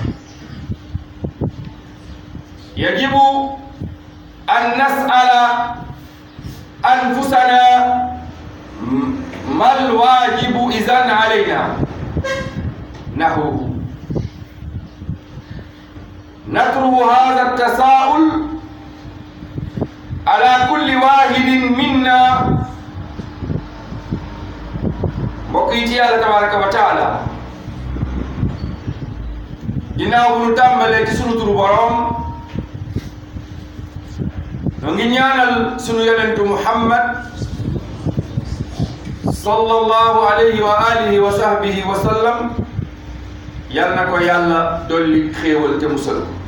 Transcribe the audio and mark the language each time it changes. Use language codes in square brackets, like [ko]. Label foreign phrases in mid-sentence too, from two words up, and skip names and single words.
[ar] يجب أن نسأل أنفسنا ما الواجب إذن علينا نحوه. نطرح هذا التساؤل على كل واحد منا. بقيتي الله تبارك وتعالى [wo] ginnaaw bu nu tàmbalee ci sunu turu borom ñoo ngi ñaanal sunu yonentu Muhammad [ar] صلى الله عليه وآله وصحبه وسلم, [wo] yal na ko yàlla dolli xéewal te musal.